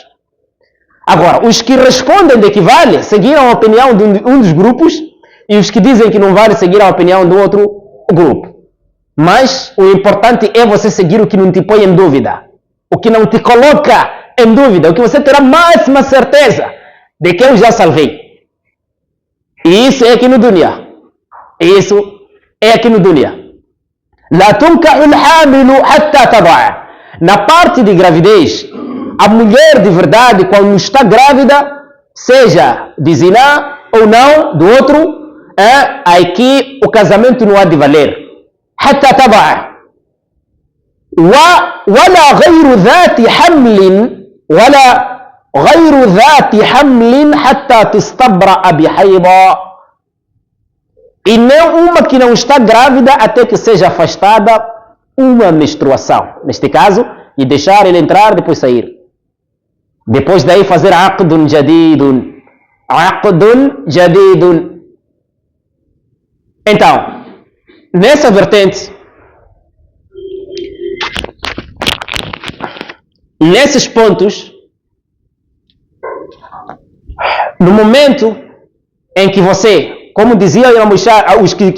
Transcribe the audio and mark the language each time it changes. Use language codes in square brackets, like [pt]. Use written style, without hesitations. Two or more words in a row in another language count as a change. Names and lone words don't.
[pt] Agora, os que respondem de que vale, seguiram a opinião de um dos grupos, e os que dizem que não vale, seguiram a opinião do outro grupo. Mas o importante é você seguir o que não te põe em dúvida, o que não te coloca em dúvida, o que você terá máxima certeza de que eu já salvei. E isso é aqui no dunya. Isso é aqui no dunya. [ar] لا تنكح الحامل حتى تضع. [pt] Na parte de gravidez, a mulher de verdade, quando está grávida, seja de ziná ou não, do outro, aqui o casamento não há de valer. [ar] حتى تضع. ولا غير ذات حمل حتى تستبرأ بحيض. [pt] E nem uma que não está grávida até que seja afastada uma menstruação. Neste caso, e deixar ele entrar, depois sair. Depois daí fazer [ar] عقد جديد. عقد جديد. [pt] Então, nessa vertente, nesses pontos, no momento em que você, como diziam os que